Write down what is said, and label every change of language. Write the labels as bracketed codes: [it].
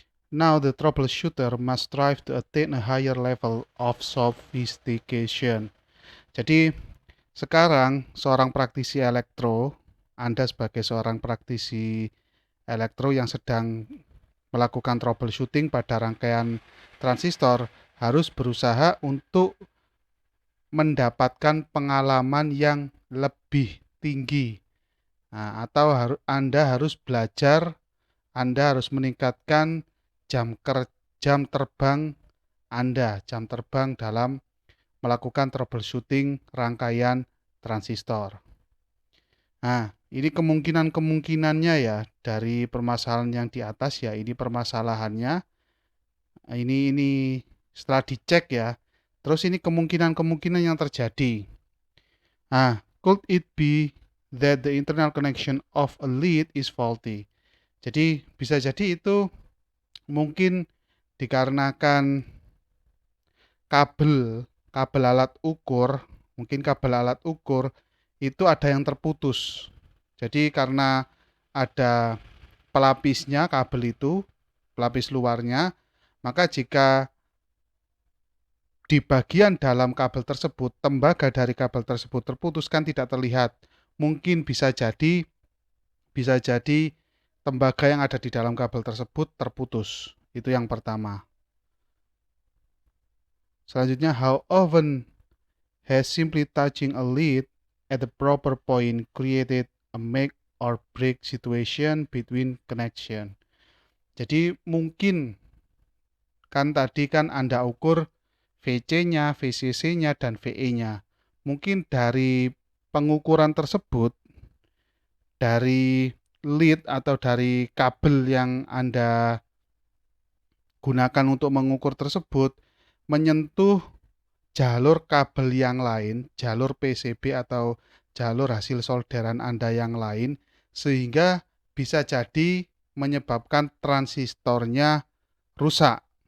[en] Now the troubleshooter must strive to attain a higher level of sophistication. [id] Jadi, sekarang seorang praktisi elektro, Anda sebagai seorang praktisi elektro yang sedang melakukan troubleshooting pada rangkaian transistor, harus berusaha untuk mendapatkan pengalaman yang lebih tinggi. Nah, atau Anda harus belajar, Anda harus meningkatkan jam terbang Anda, jam terbang dalam melakukan troubleshooting rangkaian transistor. Nah, ini kemungkinannya ya dari permasalahan yang di atas ya, ini permasalahannya. Ini setelah dicek ya. Terus ini kemungkinan yang terjadi. [en] Could it be that the internal connection of a lead is faulty. [id] Jadi bisa jadi itu mungkin dikarenakan kabel alat ukur, mungkin kabel alat ukur itu ada yang terputus. Jadi karena ada pelapisnya kabel itu, pelapis luarnya, maka jika di bagian dalam kabel tersebut, tembaga dari kabel tersebut terputus kan tidak terlihat. Mungkin bisa jadi tembaga yang ada di dalam kabel tersebut terputus. Itu yang pertama. [en] Selanjutnya, how often has simply touching a lead at the proper point created a make or break situation between connection. [id] Jadi mungkin kan tadi kan Anda ukur VC-nya, VCC-nya, dan VE-nya. Mungkin dari pengukuran tersebut, dari lead atau dari kabel yang Anda gunakan untuk mengukur tersebut, menyentuh jalur kabel yang lain, jalur PCB atau jalur hasil solderan Anda yang lain, sehingga bisa jadi menyebabkan transistornya rusak.